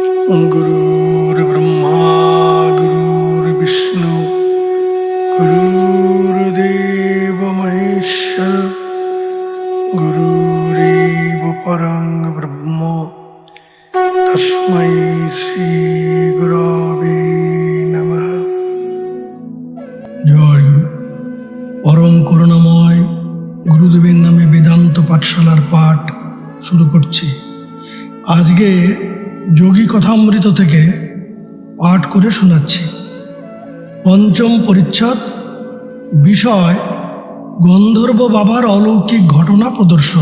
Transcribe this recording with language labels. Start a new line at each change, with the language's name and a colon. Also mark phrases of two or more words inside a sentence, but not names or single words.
Sanskrit: गुरुर्ब्रह्मा गुरुर्विष्णु गुरुर्देव महेश्वर गुरुरेव परं ब्रह्म तस्मै श्री गुरवे नमः।
Bangla: জয় গুরু। পরম করুণাময় গুরুদেবের নামে বেদান্ত পাঠশালার পাঠ শুরু করছি। আজকে যোগী কথামৃত থেকে পাঠ করে শোনাচ্ছি। পঞ্চম পরিচ্ছদ, বিষয় গন্ধর্ব বাবার অলৌকিক ঘটনা প্রদর্শন।